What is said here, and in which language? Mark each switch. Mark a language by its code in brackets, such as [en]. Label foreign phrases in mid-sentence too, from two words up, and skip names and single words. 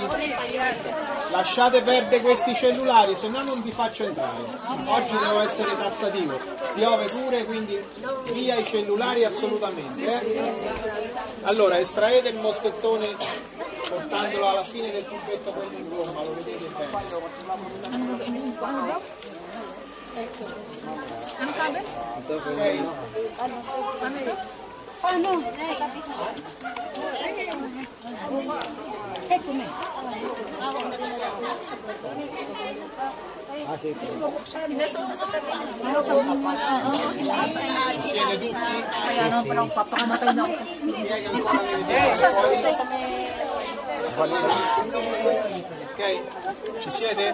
[it] Lasciate perdere questi cellulari, se no non vi faccio entrare. Oggi devo essere tassativo. Piove pure, quindi via i cellulari assolutamente. Allora, estraete il moschettone portandolo alla fine del tubetto quello in gomma, lo vedete bene. [tl] Ano sabi? Ok? Paano? [it] Insieme tutti? Ok, ci siete?